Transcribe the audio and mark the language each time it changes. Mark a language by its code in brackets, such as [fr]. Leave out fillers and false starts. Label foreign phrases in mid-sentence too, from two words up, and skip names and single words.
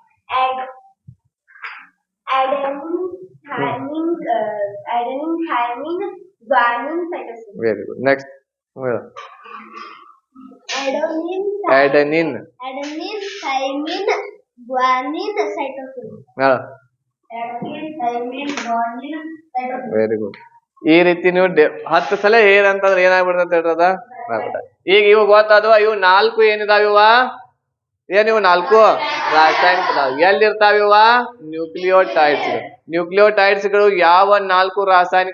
[en] adenine thymine guanine cytosine very good next adenine thymine guanine cytosine [kn] ಹೇಳ adenine thymine guanine cytosine [en] very good [kn] ಈ ರೀತಿ ನೀವು 10 ಸಲ ಏನಂತಂದ್ರೆ ಏನಾಗ್ಬಿಡ್ತಂತ ಹೇಳ್ರದ ಈಗ ಇವು ಗೊತ್ತಾದವ ಇವು 4 ಏನಿದಾವ ಇವ ಏನಿವು 4 ರಾಸಾಯನಿಕ ಎಲ್ಲಿರ್ತಾವ ಇವ ನ್ಯೂಕ್ಲಿಯೋಟೈಡ್ಸ್ ಗಳು ಯಾವ 4 ರಾಸಾಯನಿಕ